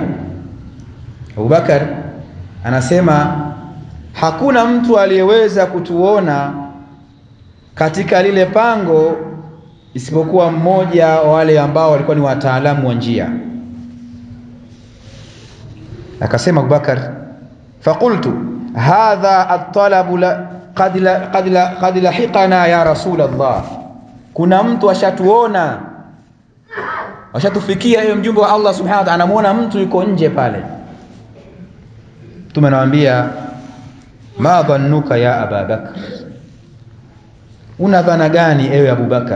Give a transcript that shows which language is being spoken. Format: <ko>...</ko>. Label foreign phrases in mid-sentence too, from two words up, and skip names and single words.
<sw>Abu Bakar anasema hakuna mtu aliyeweza kutuona katika lile pango isipokuwa mmoja wa wale ambao walikuwa ni wataalamu wa njia.</sw> <ar>Akasema Abu Bakar, فقلت هذا الطلب قد لحقنا يا رسول الله.</ar> <sw>Kuna mtu ashatuona, ashatufikia, yeye mjumbe wa Allah</sw> <ar>سبحانه وتعالى</ar> <sw>anamuona mtu yuko nje pale. Tumenawambia,</sw> <ar>ما ظنك يا</ar> <sw>Abu Bakr, una dhana gani ewe Abu Bakar?</sw>